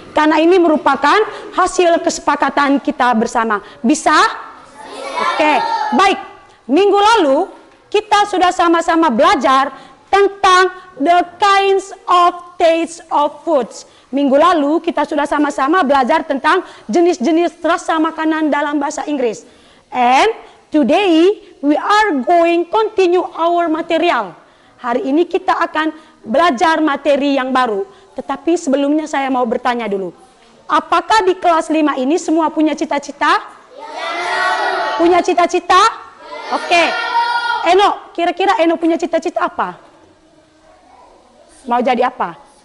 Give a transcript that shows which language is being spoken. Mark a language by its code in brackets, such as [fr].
[id] Karena ini merupakan hasil kesepakatan kita bersama. Bisa? Oke, baik. Minggu lalu kita sudah sama-sama belajar tentang [en] the kinds of taste of foods. [id] Minggu lalu kita sudah sama-sama belajar tentang jenis-jenis rasa makanan dalam bahasa Inggris. [en] And today we are going continue our material. [id] Hari ini kita akan belajar materi yang baru. Tetapi sebelumnya saya mau bertanya dulu. Apakah di kelas 5 ini semua punya cita-cita? Ya. Punya cita-cita? Ya. Oke. Eno, kira-kira Eno punya cita-cita apa? Mau jadi apa?